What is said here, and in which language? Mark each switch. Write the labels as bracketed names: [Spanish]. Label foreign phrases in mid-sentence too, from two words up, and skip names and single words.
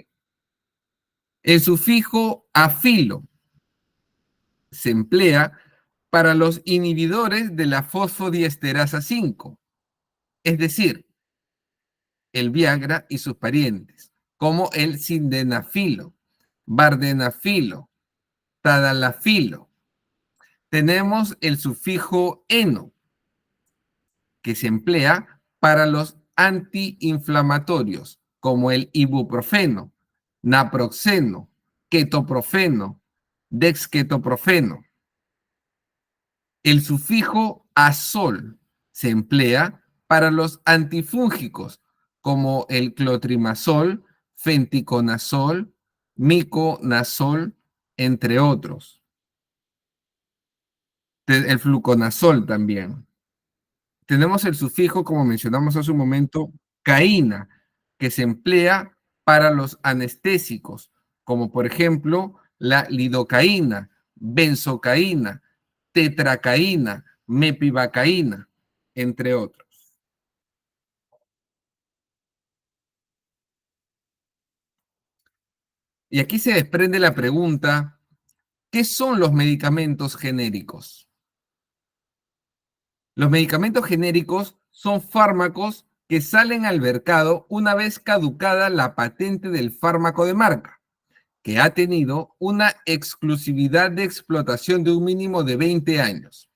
[Spanish] El sufijo afilo se emplea para los inhibidores de la fosfodiesterasa 5, es decir, el Viagra y sus parientes, como el sildenafilo, vardenafilo, tadalafilo. Tenemos el sufijo eno, que se emplea para los antiinflamatorios, como el ibuprofeno, naproxeno, ketoprofeno, dexketoprofeno. El sufijo azol se emplea para los antifúngicos, como el clotrimazol, fenticonazol, miconazol, entre otros. El fluconazol también. Tenemos el sufijo, como mencionamos hace un momento, caína, que se emplea para los anestésicos, como por ejemplo la lidocaína, benzocaína, tetracaína, mepivacaína, entre otros. Y aquí se desprende la pregunta, ¿qué son los medicamentos genéricos? Los medicamentos genéricos son fármacos que salen al mercado una vez caducada la patente del fármaco de marca, que ha tenido una exclusividad de explotación de un mínimo de 20 años.